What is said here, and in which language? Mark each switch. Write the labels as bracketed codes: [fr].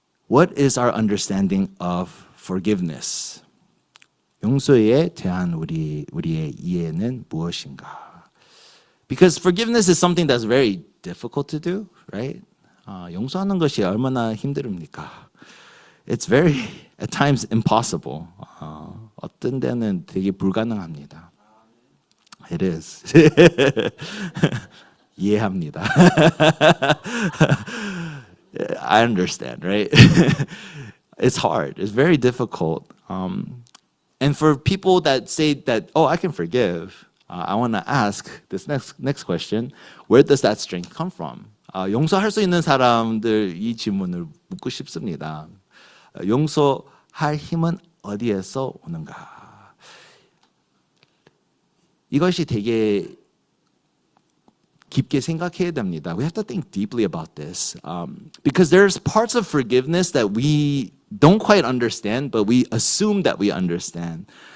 [en] What is our understanding of forgiveness? [ko] 용서에 대한 우리의 이해는 무엇인가? [en] Because forgiveness is something that's very difficult to do, right? [ko] 용서하는 것이 얼마나 힘듭니까? [en] It's very, at times, impossible. [ko] 어떤 데는 되게 불가능합니다. [en] It is. [ko] 이해합니다. [en] I understand, right? It's hard. It's very difficult. And for people that say that, oh, I can forgive, I want to ask this next question. Where does that strength come from? [ko] 용서할 수 있는 사람들 이 질문을 묻고 싶습니다. 용서할 힘은 어디에서 오는가? 이것이 되게 깊게 생각해야 됩니다. [en] We have to think deeply about this. Because there's parts of forgiveness that we don't quite understand, but we assume that we understand.